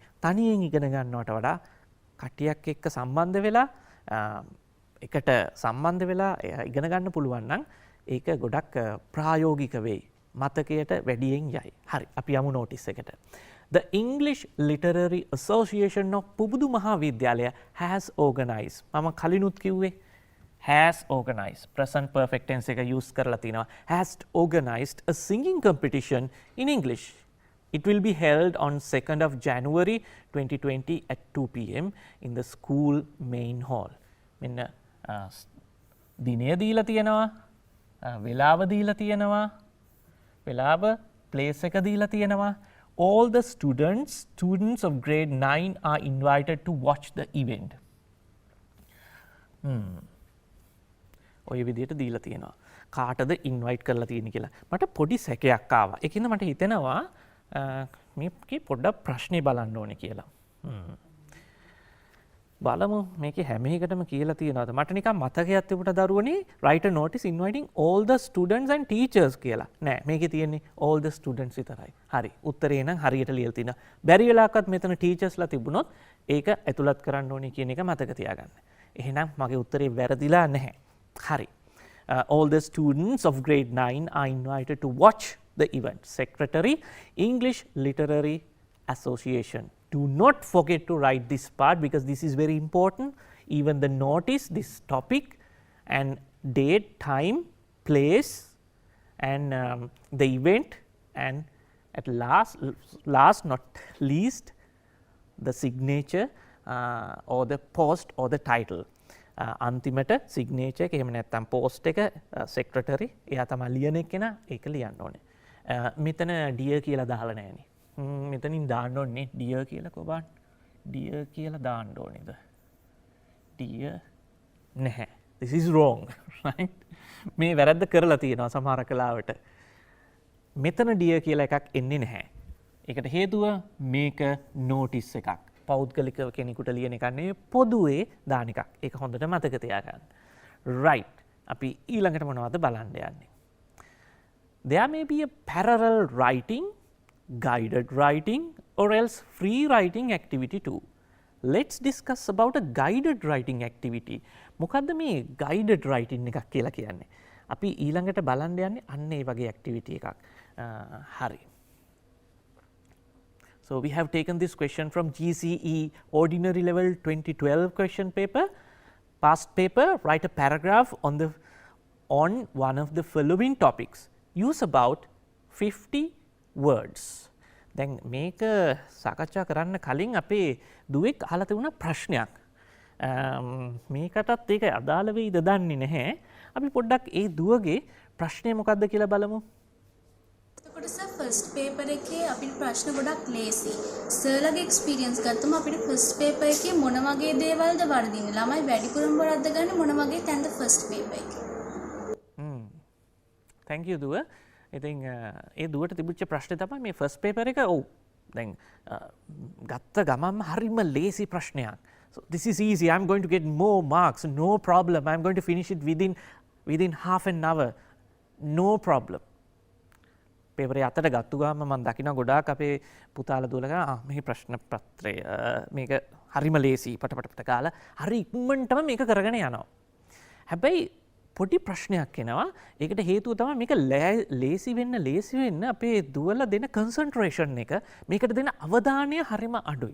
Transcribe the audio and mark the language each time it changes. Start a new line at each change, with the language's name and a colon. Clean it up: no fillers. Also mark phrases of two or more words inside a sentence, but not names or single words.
Sinhala: තනියෙන් ඉගෙන ගන්නවට වඩා කට්ටියක් එක්ක සම්බන්ධ වෙලා එකට සම්බන්ධ වෙලා ඉගෙන ගන්න පුළුවන් නම් ඒක ගොඩක් ප්‍රායෝගික වෙයි. මතකයට වැඩියෙන් යයි. හරි. අපි යමු notice එකට.
English: The English Literary Association of පුබුදු මහාවිද්‍යාලය has organized.
Sinhala: මම කලිනුත් කිව්වේ
English: has organized. Present perfect tense
Sinhala: එක use කරලා තිනවා.
English: Has organized a singing competition in English. It will be held on 2nd of January 2020 at 2 p.m. in the school main hall.
Sinhala: මෙන්න දිනය දීලා තියෙනවා, වෙලාව දීලා තියෙනවා, වෙලාව place එක දීලා තියෙනවා.
English: All the students of grade 9 are invited to watch the event.
Sinhala: ඔය විදිහට දීලා තියෙනවා. කාටද invite කරලා තියෙන්නේ කියලා. මට පොඩි සැකයක් ආවා. ඒකින්ද මට හිතෙනවා මේකේ පොඩ්ඩක් ප්‍රශ්නේ බලන්න ඕනේ කියලා. බලමු මේකේ හැම එකටම කියලා තියෙනවද? මට නිකන් මතකයක් තිබුණා දරුවනේ
English: write a notice inviting all the students and teachers
Sinhala: කියලා. නෑ මේකේ තියෙන්නේ
English: all the students
Sinhala: විතරයි. හරි. උත්තරේ නම් හරියට ලියලා තිනවා. බැරි වෙලාවකත් මෙතන teachersලා තිබුණොත් ඒක ඇතුළත් කරන්න ඕනේ කියන එක මතක තියාගන්න. එහෙනම් මගේ උත්තරේ වැරදිලා නැහැ. හරි.
English: All the students of grade 9 are invited to watch the event. Secretary, English Literary Association. Do not forget to write this part because this is very important. Even the notice, this topic and date, time, place and the event and at last not least the signature or the post or the title.
Sinhala: අන්තිමට signature එක එහෙම නැත්නම් post එක secretary එයා තමයි ලියන එක්කෙනා ඒක ලියන්න ඕනේ. මෙතන dear කියලා දාලා නැහැනේ. මෙතනින් දාන්න ඕනේ dear කියලා කොබන්. dear කියලා දාන්න ඕනේද? dear නැහැ.
English: This is wrong. right?
Sinhala: මේ වැරද්ද කරලා තියෙනවා සමහර කලාවට. මෙතන dear කියලා එකක් එන්නේ නැහැ. ඒකට හේතුව මේක notice එකක්. පෞද්ගලික කෙනෙකුට ලියන එකක් නෙවෙයි පොදුවේ දාන එකක්. ඒක හොඳට මතක තියාගන්න. right. අපි ඊළඟට මොනවද බලන්න යන්නේ?
English: There may be a parallel writing, guided writing or else free writing activity too. Let's discuss about a guided writing activity.
Sinhala: මොකද්ද මේ
English: guided writing
Sinhala: එකක් කියලා කියන්නේ? අපි ඊළඟට බලන්න යන්නේ අන්න ඒ වගේ activity එකක්. හරි.
English: So we have taken this question from GCE Ordinary Level 2012 question paper. Past paper, write a paragraph on one of the following topics. Use about 50 words.
Sinhala: දැන් මේක සාකච්ඡා කරන්න කලින් අපේ දුවෙක් අහලා තිබුණා ප්‍රශ්නයක්. මේකටත් ඒක අදාළ වෙයිද දන්නේ නැහැ. අපි පොඩ්ඩක් ඒ දුවගේ ප්‍රශ්නය මොකක්ද කියලා බලමු. එතකොට සර්
English: first paper
Sinhala: එකේ අපිට ප්‍රශ්න ගොඩක් ලේසි. සර්ලගේ එක්ස්පීරියන්ස් ගත්තම අපිට
English: first paper
Sinhala: එකේ මොන වගේ දේවල්ද වර්ධින්නේ? ළමයි වැඩිපුරම වරද්ද ගන්න මොන වගේ තැන්ද
English: first paper
Sinhala: එකේ?
English: thank you දුව.
Sinhala: ඉතින් ඒ දුවට තිබිච්ච ප්‍රශ්නේ තමයි මේ
English: first paper
Sinhala: එක. ඔව්. දැන් ගත්ත ගමන්ම හරිම ලේසි ප්‍රශ්නයක්.
English: So this is easy. I'm going to get more marks. No problem. I'm going to finish it within half an hour. No problem.
Sinhala: පේපරේ අතට ගත්තු ගාම මම දකිනවා ගොඩාක් අපේ පුතාලා දුවලා මේ ප්‍රශ්න පත්‍රය මේක හරිම ලේසි පටපට කාලා හරි ඉක්මනටම මේක කරගෙන යනවා. හැබැයි පොඩි ප්‍රශ්නයක් එනවා. ඒකට හේතුව තමයි මේක ලේසි වෙන්න අපේ දුවලා දෙන කන්සන්ට්‍රේෂන් එක, මේකට දෙන අවධානය හරිම අඩුයි.